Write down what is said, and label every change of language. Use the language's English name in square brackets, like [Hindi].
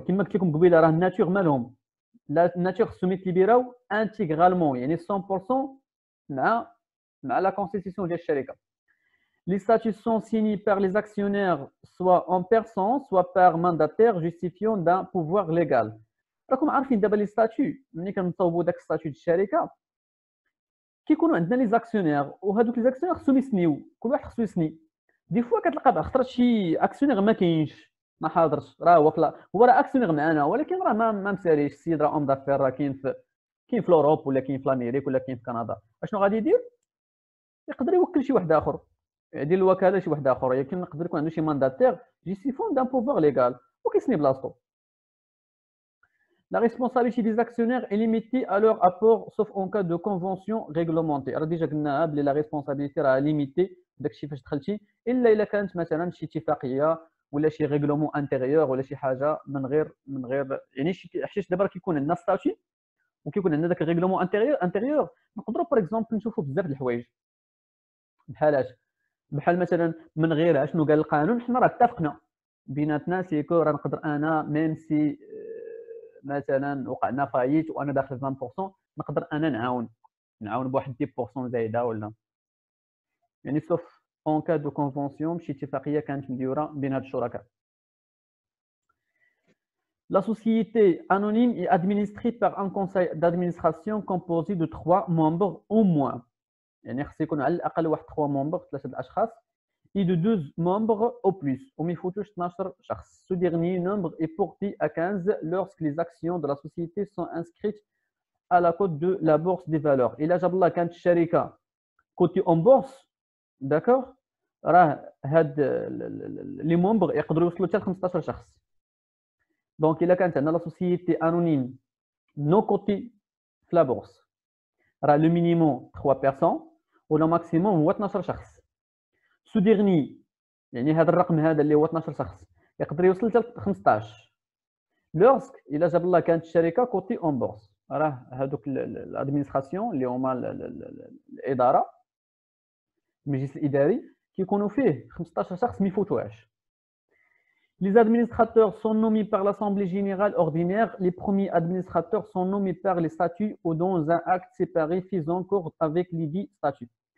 [French] Comme je vous l'ai dit, la nature, la nature se met libérée intégralement, [Arabic] يعني 100% مع [French] la constitution de la Les statuts sont signés par les actionnaires, soit en personne, soit par mandataire justifiant d'un pouvoir légal. [Arabic] راكم عارفين دابا لي ستاتيو ملي كنصاوبوا داك ستاتيو ديال الشركه كيكونوا عندنا لي زاكسيونير، وهذوك لي زاكسيونير خصهم يسنيو، كل واحد خصو يسني. دي فوا كتلقى خطرات شي اكسيونير ما كاينش، ما حاضرش، راه هو راه اكسيونير معنا ولكن راه ما مساليش. السيد راه اون دافير، راه كاين في اوروب ولا كاين في امريكا ولا كاين في كندا. اشنو غادي يدير؟ يقدر يوكل شي واحد اخر، يدير الوكاله شي واحد اخر، يمكن يقدر يكون عنده شي مانداتير جيستيفون دان بوفوار ليغال وكيسني بلاصتو. [French] La responsabilité des actionnaires est limitée à leur apport, sauf en cas de convention réglementée. Alors déjà [Arabic] قلنا بلي [French] la responsabilité [Arabic] راه [French] limitée [Arabic] داكشي فاش دخلتي، الا الا كانت مثلا شي اتفاقيه ولا شي ريغلومون انتيريور ولا شي حاجه من غير يعني حيت دابا كيكون عندنا ستاتيو وكيكون عندنا داك الريغلومون انتيريور نقدروا باغ اكزومبل نشوفوا بزاف د الحوايج بحال مثلا من غير شنو قال القانون. حنا راه اتفقنا بيناتنا سيكو راه نقدر انا ميم سي مثلا وقعنا فايت وانا داخل 20% نقدر انا نعاون بواحد 10% زايده ولا يعني سوف اون كا دو كونفونسيون شي اتفاقيه كانت مديوره بين هاد الشركاء. [French] La société anonyme est administrée par un conseil d'administration composé de 3 membres au moins. [Arabic] يعني خص يكون على الاقل واحد 3 membres 3 الاشخاص [French] et de 2 membres au plus. [Arabic] وما يفوتوش 12 شخص. [French] Ce dernier nombre est porté à 15 lorsque les actions de la société sont inscrites à la cote de la bourse des valeurs. [Arabic] إلا جاب الله كانت الشركه كوتي اون بورس داكور راه هاد لي مومبر يقدروا يوصلوا حتى ل 15 شخص. دونك الا كانت عندنا لا سوسيتي انونيم نو كوتي في لا بورس راه لو مينيموم 3 بيرسون ولا ماكسيموم هو 12 شخص. سو ديرني يعني هذا الرقم هذا اللي هو 12 شخص يقدر يوصل حتى ل 15 لورسك الا جاب الله كانت الشركه كوتي اون بورس راه هذوك الادمينستراسيون اللي هما الاداره المجلس الاداري كيكونوا فيه 15 شخص ما يفوتوهاش. [French] Les administrateurs sont nommés par l'Assemblée générale ordinaire. Les premiers administrateurs sont nommés par les statuts ou dans un acte séparé faisant accord avec les dits statuts.